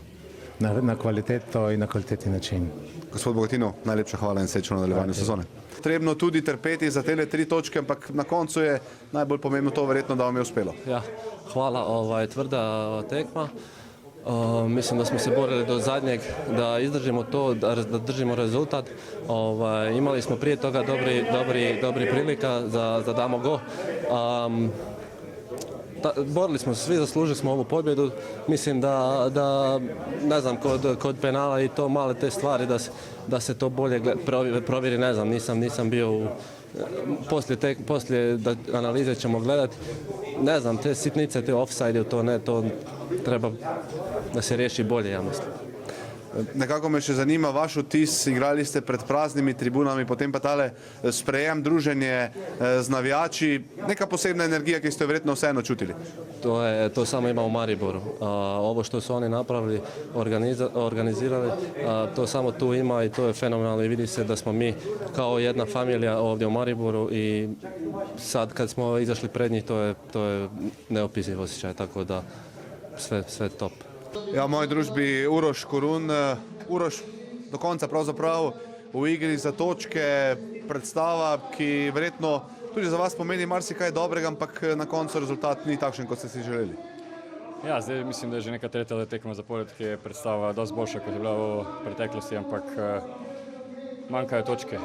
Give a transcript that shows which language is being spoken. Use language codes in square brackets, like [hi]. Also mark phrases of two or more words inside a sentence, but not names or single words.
[sl] Na kvaliteto in na kvalitetni način. Gospod Bogatino, najlepša hvala in srečno v nadaljevanju sezone. Trebno tudi trpeti za tele 3 točke, ampak na koncu je najbolj pomembno to verjetno, da vam je uspelo. [hr] Ja, hvala, tvrda tekma. Mislim, da smo se borili do zadnjeg, da izdržimo to, da držimo rezultat. Imali smo prije toga dobri prilika da damo go. Borili smo se, svi zaslužili smo ovu pobjedu. Mislim da ne znam, kod penala i to male te stvari da se to bolje provjeri, ne znam, nisam bio poslije analize ćemo gledati. Ne znam, te sitnice, te offside, to treba da se riješi bolje, ja mislim. [sl] Nekako me še zanima vaš vtis, igrali ste pred praznimi tribunami, potem pa tale sprejem, druženje z navijači, neka posebna energija, ki ste jo verjetno vseeno čutili. [hr] To samo ima u Mariboru. Ovo što su oni napravili, organizirali, to samo tu ima i to je fenomenalno i vidi se da smo mi kao jedna familija ovdje u Mariboru i sad kad smo izašli pred njih to je neopisiv osjećaj, tako da sve top. [sl] Ja, v moji družbi Uroš Korun. Uroš, do konca pravzaprav v igri za točke, predstava, ki verjetno tudi za vas pomeni marsikaj dobrega, ampak na koncu rezultat ni takšen, kot ste si želeli. Ja, zdaj mislim, da je že neka tretja tekma zapored, ki je predstava dosti boljša, kot je bila v preteklosti, ampak manjkajo točke.